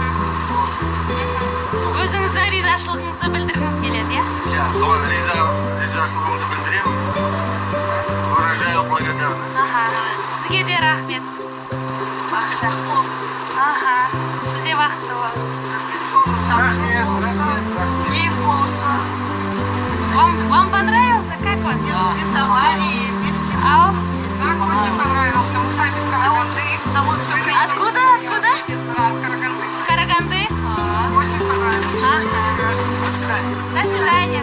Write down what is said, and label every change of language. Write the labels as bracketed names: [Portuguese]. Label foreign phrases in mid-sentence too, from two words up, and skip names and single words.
[Kazakh] Өзіңіздің ризашылығыңызды білдіргіңіз келеді, иә? Я соған ризашылығымды білдіремін. [Russian] Выражаю благодарность. [Kazakh] Сізге де рахмет. Бақыт. Аха. Сіз де бақытты болыңыз. [Russian] Вам понравился? Как он? Рисовали, без Ау. Очень понравился. Мы сами с Караганды. Откуда? Откуда? Да, с Караганды. С Караганды? Очень понравился. До свидания.